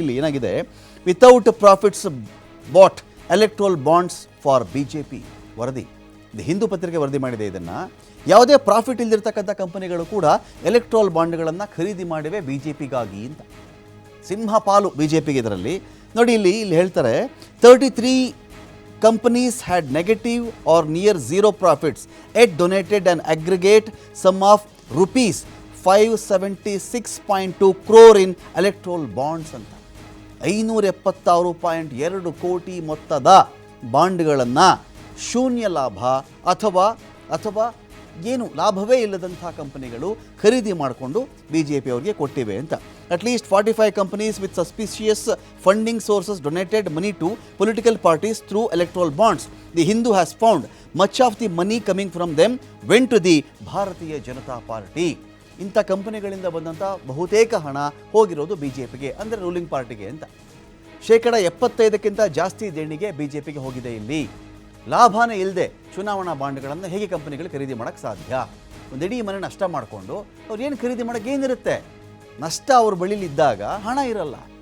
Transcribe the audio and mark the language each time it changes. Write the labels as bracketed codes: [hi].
[kn] ಇಲ್ಲಿ ಏನಾಗಿದೆ, [en] Without profits bought electoral bonds for BJP ವರದಿ. [kn] ಇದು ಹಿಂದೂ ಪತ್ರಿಕೆ ವರದಿ ಮಾಡಿದೆ. ಇದನ್ನು ಯಾವುದೇ ಪ್ರಾಫಿಟ್ ಇಲ್ಲದಿರ್ತಕ್ಕಂಥ ಕಂಪನಿಗಳು ಕೂಡ ಎಲೆಕ್ಟ್ರೋಲ್ ಬಾಂಡ್ಗಳನ್ನು ಖರೀದಿ ಮಾಡಿವೆ ಬಿಜೆಪಿಗಾಗಿ ಅಂತ. ಸಿಂಹಪಾಲು ಬಿಜೆಪಿಗೆ ಇದರಲ್ಲಿ ನೋಡಿ. ಇಲ್ಲಿ ಹೇಳ್ತಾರೆ [en] 33 companies had negative or near zero profits yet donated an aggregate sum of rupees 576.2 crore in electoral bonds ಅಂತ. [kn] 576.2 ಕೋಟಿ ಮೊತ್ತದ ಬಾಂಡ್ಗಳನ್ನು ಶೂನ್ಯ ಲಾಭ ಅಥವಾ ಏನು ಲಾಭವೇ ಇಲ್ಲದಂಥ ಕಂಪನಿಗಳು ಖರೀದಿ ಮಾಡಿಕೊಂಡು ಬಿಜೆಪಿ ಅವರಿಗೆ ಕೊಟ್ಟಿವೆ ಅಂತ. [en] At least 45 companies with suspicious funding sources donated money to political parties through electoral bonds. The Hindu has found much of the money coming from them went to the Bharatiya Janata party. [kn] ಇಂಥ ಕಂಪನಿಗಳಿಂದ ಬಂದಂಥ ಬಹುತೇಕ ಹಣ ಹೋಗಿರೋದು ಬಿಜೆಪಿಗೆ, ಅಂದರೆ ರೂಲಿಂಗ್ ಪಾರ್ಟಿಗೆ ಅಂತ. 75% ಜಾಸ್ತಿ ದೇಣಿಗೆ ಬಿಜೆಪಿಗೆ ಹೋಗಿದೆ. ಇಲ್ಲಿ ಲಾಭನೇ ಇಲ್ಲದೆ ಚುನಾವಣಾ ಬಾಂಡ್ಗಳನ್ನು ಹೇಗೆ ಕಂಪನಿಗಳು ಖರೀದಿ ಮಾಡೋಕ್ಕೆ ಸಾಧ್ಯ? ಒಂದು ಇಡೀ ಮನೆ ನಷ್ಟ ಮಾಡಿಕೊಂಡು ಅವ್ರು ಏನು ಖರೀದಿ ಮಾಡೋಕ್ಕೆ ಏನಿರುತ್ತೆ? ನಷ್ಟ ಅವ್ರ ಬಳಿಲಿದ್ದಾಗ ಹಣ ಇರಲ್ಲ.